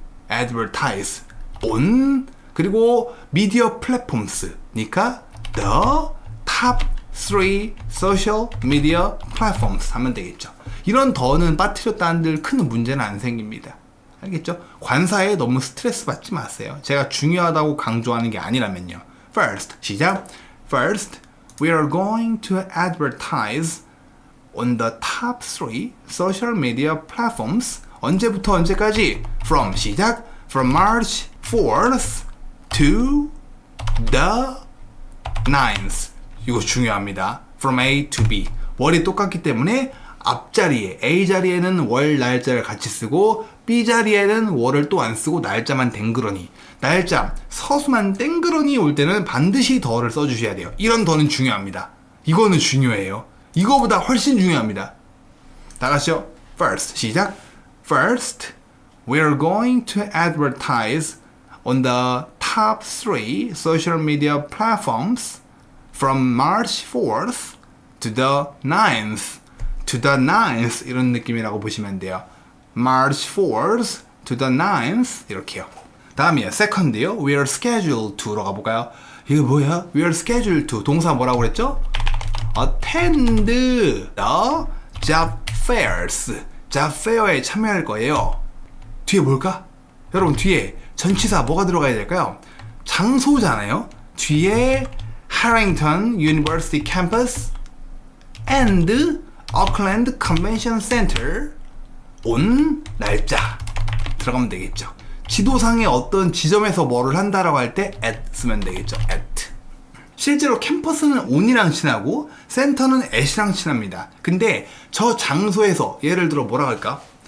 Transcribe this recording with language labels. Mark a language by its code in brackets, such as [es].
[en] advertise on 그리고 media platforms니까 the top 3 social media platforms [ko] 하면 되겠죠. 이런 더는 빠뜨렸다 한들 큰 문제는 안 생깁니다. 알겠죠? 관사에 너무 스트레스 받지 마세요. 제가 중요하다고 강조하는 게 아니라면요. [en] First, 시작. First, we are going to advertise on the top 3 social media platforms. [ko] 언제부터 언제까지? [en] From 시작. From March 4th to the 9th. [ko] 이거 중요합니다. [en] From A to B. [ko] 월이 똑같기 때문에 앞자리에 A 자리에는 월 날짜를 같이 쓰고 B 자리에는 월을 또 안 쓰고 날짜만 땡그러니 날짜 서수만 땡그러니 올 때는 반드시 더를 써주셔야 돼요. 이런 더는 중요합니다. 이거는 중요해요. 이거보다 훨씬 중요합니다. 다 같이요. First 시작. [en] First, we are going to advertise on the top 3 social media platforms from March 4th to the 9th. To the 9th [ko] 이런 느낌이라고 보시면 돼요. [en] March 4th to the 9th 이렇게요. [ko] 다음이에요. Second요. [en] We are scheduled to [ko] 로 가볼까요? 이거 뭐야? [en] We are scheduled to [ko] 동사 뭐라고 그랬죠? [en] Attend the job fairs. [ko] job fair에 참여할 거예요. 뒤에 뭘까? 여러분 뒤에 전치사 뭐가 들어가야 될까요? 장소잖아요. 뒤에 Harrington University Campus and Auckland Convention Center on 날짜 들어가면 되겠죠. 지도상에 어떤 지점에서 뭐를 한다라고 할 때 at 쓰면 되겠죠. at. 실제로 캠퍼스는 on이랑 친하고 센터는 at이랑 친합니다. 근데 저 장소에서 예를 들어 뭐라 할까?